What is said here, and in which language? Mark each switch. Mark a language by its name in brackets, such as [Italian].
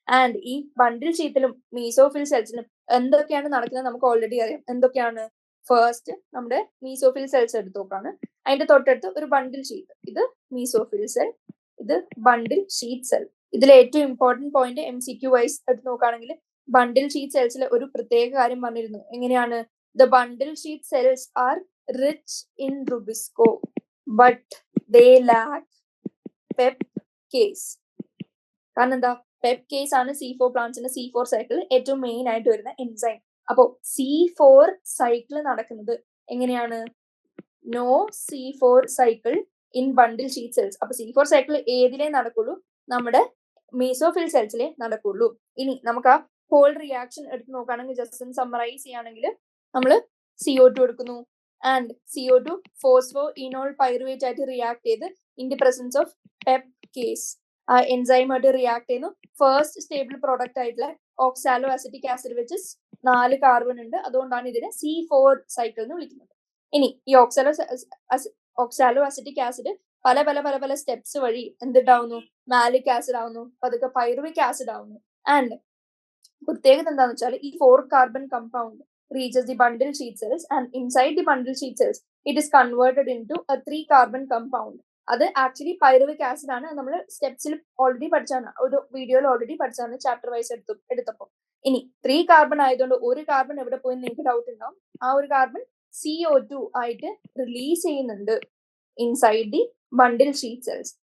[Malayalam] And ഈ ബണ്ടിൽ ഷീറ്റിലും mesophyll സെൽസിലും എന്തൊക്കെയാണ് നടക്കുന്നത് നമുക്ക് ഓൾറെഡി അറിയാം. എന്തൊക്കെയാണ്, ഫസ്റ്റ് നമ്മുടെ മീസോഫിൽ സെൽസ് എടുത്ത് നോക്കാണ്. അതിന്റെ തൊട്ടടുത്ത് ഒരു ബണ്ടിൽ ഷീറ്റ്, ഇത് മീസോഫിൽ സെൽ, ഇത് ബണ്ടിൽ ഷീറ്റ് സെൽ. ഇതിൽ ഏറ്റവും ഇമ്പോർട്ടന്റ് പോയിന്റ് MCQ വൈസ് എടുത്ത് നോക്കുകയാണെങ്കിൽ ബണ്ടിൽ ഷീറ്റ് സെൽസിലെ ഒരു പ്രത്യേക കാര്യം പറഞ്ഞിരുന്നു. [English] എങ്ങനെയാണ്, the bundle sheet cells are rich in rubisco but they lack pepcase. [Malayalam] കാരണം എന്താ, pepcase ആണ് C4 പ്ലാന്റ്സിന്റെ C4 സൈക്കിൾ ഏറ്റവും മെയിൻ ആയിട്ട് വരുന്ന എൻസൈം. അപ്പോ C4 സൈക്കിൾ നടക്കുന്നത് എങ്ങനെയാണ്, [English] No C4 cycle in bundle sheet cells. [Malayalam] അപ്പൊ C4 സൈക്കിൾ ഏതിലേ നടക്കുള്ളൂ, നമ്മുടെ മീസോഫിൽ സെൽസിലെ നടക്കുള്ളൂ. ഇനി നമുക്ക് ആ ഹോൾ റിയാക്ഷൻ എടുത്ത് നോക്കുകയാണെങ്കിൽ ജസ്റ്റ് ഒന്ന് സമ്മറൈസ് ചെയ്യുകയാണെങ്കിൽ നമ്മൾ CO2 എടുക്കുന്നു, ആൻഡ് CO2 ഫോസ്ഫോ ഇനോൾ പൈറുവേറ്റ് ആയിട്ട് റിയാക്ട് ചെയ്ത് [English] in the presence of pepcase [Malayalam] ആ എൻസൈമായിട്ട് റിയാക്ട് ചെയ്യുന്നു. ഫസ്റ്റ് സ്റ്റേബിൾ പ്രോഡക്റ്റ് ആയിട്ടുള്ള ഓക്സാലോ അസിറ്റിക് ആസിഡ് വെച്ച് 4 കാർബൺ ഉണ്ട്, അതുകൊണ്ടാണ് ഇതിനെ C4 സൈക്കിൾ എന്ന് വിളിക്കുന്നത്. ഇനി ഈ ഓക്സാലോ അസിറ്റിക് ആസിഡ് പല പല പല പല സ്റ്റെപ്സ് വഴി എന്തുണ്ടാവുന്നു, മാലിക് ആസിഡ് ആവുന്നു, പതുക്കെ പൈറുവിക് ആസിഡ് ആവുന്നു. ആൻഡ് പ്രത്യേകത എന്താണെന്ന് വെച്ചാൽ ഈ 4 carbon compound [English] reaches the bundle sheet cells, and inside the bundle sheet cells it is converted into a 3 carbon compound. [Malayalam] അത് ആക്ച്വലി പൈറുവിക് ആസിഡ് ആണ്. നമ്മൾ സ്റ്റെപ്സിൽ ഓൾറെഡി പഠിച്ചാണ്, ഒരു വീഡിയോയിൽ ഓൾറെഡി പഠിച്ചാണ്, ചാപ്റ്റർ വൈസ് എടുത്തപ്പോൾ. ഇനി 3 കാർബൺ ആയതുകൊണ്ട് ഒരു കാർബൺ എവിടെ പോയി നിങ്ങൾക്ക് ഡൗട്ട് ഉണ്ടാവും. ആ ഒരു കാർബൺ CO2 ആയിട്ട് റിലീസ് ചെയ്യുന്നുണ്ട് [English] Inside the bundle sheet cells.